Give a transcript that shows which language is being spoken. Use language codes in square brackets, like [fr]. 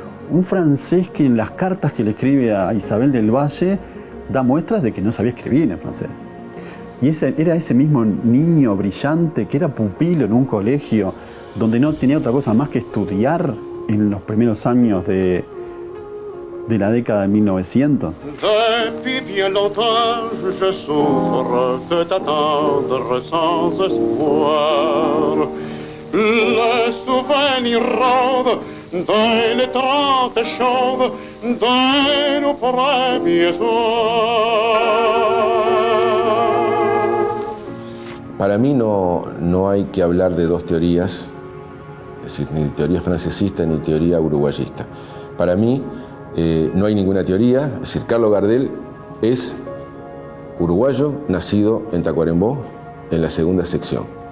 [es] Un francés que en las cartas que le escribe a Isabel del Valle da muestras de que no sabía escribir en francés. Y era ese mismo niño brillante que era pupilo en un colegio donde no tenía otra cosa más que estudiar en los primeros años de la década de 1900. [fr] Depuis bien longtemps, je souffre de t'attendre sans espoir. Le souvenir rôde dans les trente chaudes de nos premiers soirs. [es] Para mí no hay que hablar de dos teorías, es decir, ni teoría francesista ni teoría uruguayista. Para mí no hay ninguna teoría, es decir, Carlos Gardel es uruguayo, nacido en Tacuarembó, en la segunda sección.